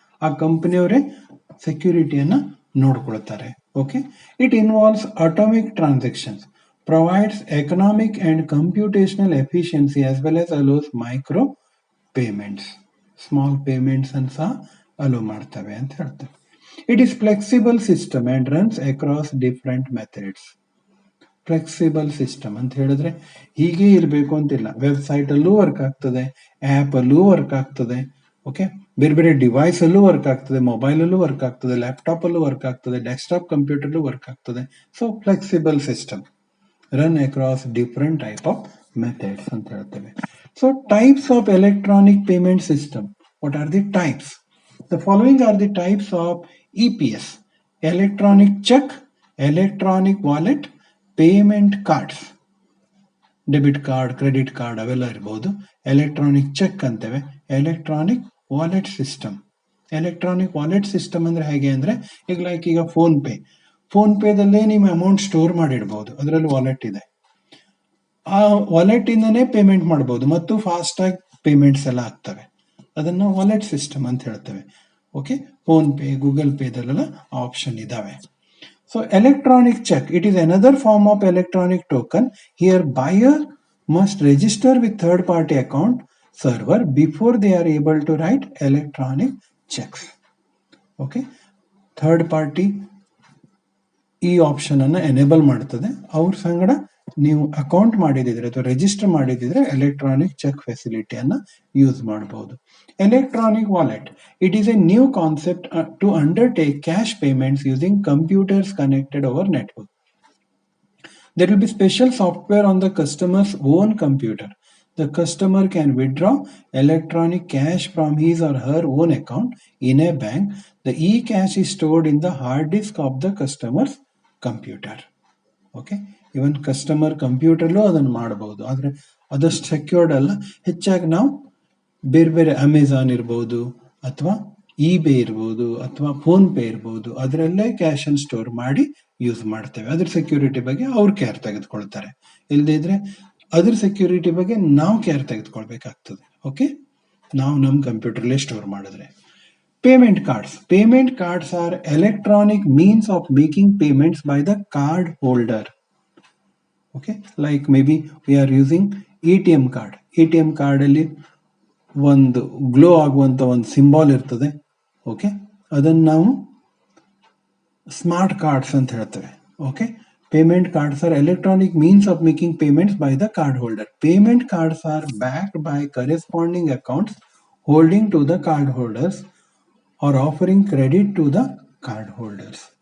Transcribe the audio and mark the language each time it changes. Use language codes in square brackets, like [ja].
[kn] ಆ ಕಂಪನಿಯವರೇ ಸೆಕ್ಯೂರಿಟಿಯನ್ನ ನೋಡ್ಕೊಳ್ತಾರೆ. [en] Okay, it involves atomic transactions, provides economic and computational efficiency as well as allows micro payments. [kn] Small payments ಅನ್ನು ಸಹ hello ಮಾಡ್ತವೆ ಅಂತ ಹೇಳ್ತೇವೆ. [en] It is flexible system and runs across different methods. [kn] Flexible system ಅಂತ ಹೇಳಿದ್ರೆ ಹೀಗೆ ಇರಬೇಕು ಅಂತಿಲ್ಲ. ವೆಬ್ಸೈಟ್ ಅಲ್ಲೂ ವರ್ಕ್ ಆಗ್ತದೆ, ಆ್ಯಪ್ ಅಲ್ಲೂ ವರ್ಕ್ ಆಗ್ತದೆ. ಓಕೆ, ಬೇರೆ ಬೇರೆ ಡಿವೈಸ್ ಅಲ್ಲೂ ವರ್ಕ್ ಆಗ್ತದೆ, ಮೊಬೈಲ್ ಅಲ್ಲೂ ವರ್ಕ್ ಆಗ್ತದೆ, ಲ್ಯಾಪ್ಟಾಪ್ ಅಲ್ಲೂ ವರ್ಕ್ ಆಗ್ತದೆ, ಡೆಸ್ಕ್ಟಾಪ್ ಕಂಪ್ಯೂಟರ್ ಅಲ್ಲೂ ವರ್ಕ್ ಆಗ್ತದೆ. [en] so flexible system run across different type of methods [kn] ಅಂತ ಹೇಳ್ತೇವೆ. [en] So types of electronic payment system. What are the types? The following are the types of EPS: electronic check, electronic wallet, payment cards. [kn] Debit card, credit card ಅವೆಲ್ಲ ಇರ್ಬೋದು. Electronic check ಅಂತೇವೆ, electronic wallet system. Electronic wallet system ಅಂದ್ರೆ ಹೇಗೆ ಅಂದ್ರೆ, ಈಗ phone ಪೇದಲ್ಲೇ ನೀವು amount store ಮಾಡಿಡ್ಬೋದು, ಅದರಲ್ಲಿ wallet ಇದೆ. ಆ ವಾಲೆಟ್ ಇಂದನೇ ಪೇಮೆಂಟ್ ಮಾಡ್ಬೋದು ಮತ್ತು ಫಾಸ್ಟ್ ಆಗಿ ಪೇಮೆಂಟ್ಸ್ ಎಲ್ಲ ಆಗ್ತವೆ. ಅದನ್ನ ವಾಲೆಟ್ ಸಿಸ್ಟಮ್ ಅಂತ ಹೇಳ್ತೇವೆ. Okay, phone pay, Google ಪೇದಲ್ಲೆಲ್ಲ option ಇದಾವೆ. [en] So electronic cheque, it is another form of electronic token. Here buyer must register with third party account server before they are able to write electronic cheques. [kn] Okay, third party ಈ option ಅನ್ನ enable ಮಾಡ್ತದೆ. ಅವ್ರ ಸಂಗಡ ನೀವು account ಮಾಡಿದಿದ್ರೆ ಅಥವಾ register ಮಾಡಿದಿದ್ರೆ electronic check ಫೆಸಿಲಿಟಿಯನ್ನ use ಮಾಡಬಹುದು. [en] Electronic wallet, it is a new concept to undertake cash payments using computers connected over network. There will be special software on the customer's own computer. The customer can withdraw electronic cash from his or her own account in a bank. The e-cash is stored in the hard disk of the customer's computer. [kn] Okay, even customer ಕಂಪ್ಯೂಟರ್ಲೂ ಅದನ್ನು ಮಾಡಬಹುದು, ಆದರೆ ಅದಷ್ಟು secured ಅಲ್ಲ. ಹೆಚ್ಚಾಗಿ ನಾವು ಬೇರೆ ಬೇರೆ Amazon ಇರ್ಬೋದು ಅಥವಾ ಇಬೇ ಇರ್ಬೋದು ಅಥವಾ ಫೋನ್ ಪೇ ಇರ್ಬೋದು, ಅದರಲ್ಲೇ ಕ್ಯಾಶ್ ಅನ್ನು ಸ್ಟೋರ್ ಮಾಡಿ ಯೂಸ್ ಮಾಡ್ತೇವೆ. ಅದ್ರ ಸೆಕ್ಯೂರಿಟಿ ಬಗ್ಗೆ ಅವ್ರು ಕೇರ್ ತೆಗೆದುಕೊಳ್ತಾರೆ. ಇಲ್ಲದೇ ಇದ್ರೆ ಅದ್ರ ಸೆಕ್ಯೂರಿಟಿ ಬಗ್ಗೆ ನಾವು ಕೇರ್ ತೆಗೆದುಕೊಳ್ಬೇಕಾಗ್ತದೆ. ಓಕೆ, ನಾವು ನಮ್ಮ ಕಂಪ್ಯೂಟರ್ಲೇ ಸ್ಟೋರ್ ಮಾಡಿದ್ರೆ. [en] Payment cards. Payment cards are electronic means of making payments by the card holder. Okay, like maybe we are using ATM card. [kn] ATM card ಅಲ್ಲಿ ಒಂದು ಗ್ಲೋ ಆಗುವಂತ ಒಂದು ಸಿಂಬಾಲ್ ಇರ್ತದೆ. ಓಕೆ, ಅದನ್ನು ನಾವು ಸ್ಮಾರ್ಟ್ ಕಾರ್ಡ್ಸ್ ಅಂತ ಹೇಳ್ತೇವೆ. [en] Okay, payment cards are electronic means of making payments by the card holder. Payment cards are backed by corresponding accounts holding to the card holders or offering credit to the card holders.